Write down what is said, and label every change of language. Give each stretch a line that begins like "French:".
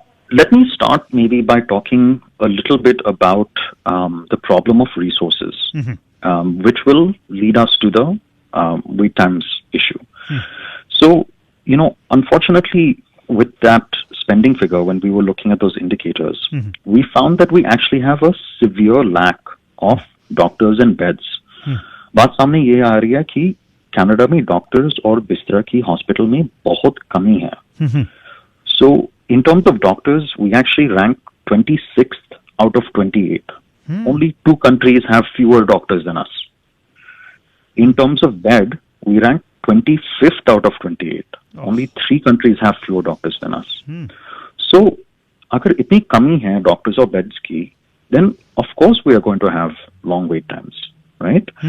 English: Let me start maybe by talking a little bit about the problem of resources, which will lead us to the wait times issue. So, unfortunately, with that spending figure, when we were looking at those indicators, we found that we actually have a severe lack of doctors and beds.
Hindi: बात सामने ये आ रही है कि Canada में doctors और बिस्तर की हॉस्पिटल में बहुत कमी है.
English: So in terms of doctors, we actually rank 26th out of 28. Only 2 countries have fewer doctors than us. In terms of bed, we rank 25th out of 28. Only 3 countries have fewer doctors than us. So
Hindi: अगर इतनी कमी है doctors और beds की,
English: then of course we are going to have long wait times, right?